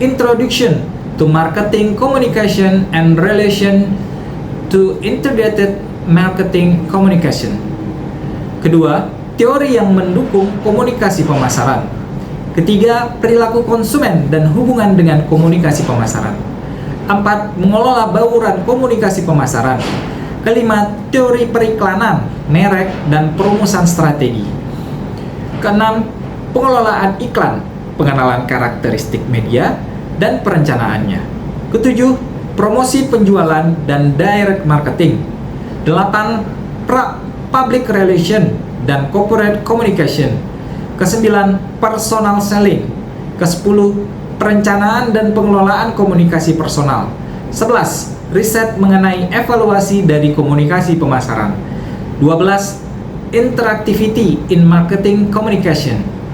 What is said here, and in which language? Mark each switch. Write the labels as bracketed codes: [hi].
[en] Introduction to Marketing Communication and Relation to Integrated Marketing Communication. [id] Kedua, teori yang mendukung komunikasi pemasaran. Ketiga, perilaku konsumen dan hubungan dengan komunikasi pemasaran. 4. Mengelola bauran komunikasi pemasaran. Kelima, teori periklanan, merek, dan perumusan strategi. Keenam, pengelolaan iklan, pengenalan karakteristik media, dan perencanaannya. Ketujuh, promosi penjualan dan direct marketing. 8. Public relation dan corporate communication. Kesembilan, personal selling. Kesepuluh, perencanaan dan pengelolaan komunikasi personal. 11. Riset mengenai evaluasi dari komunikasi pemasaran. 12. [en] Interactivity in marketing communication.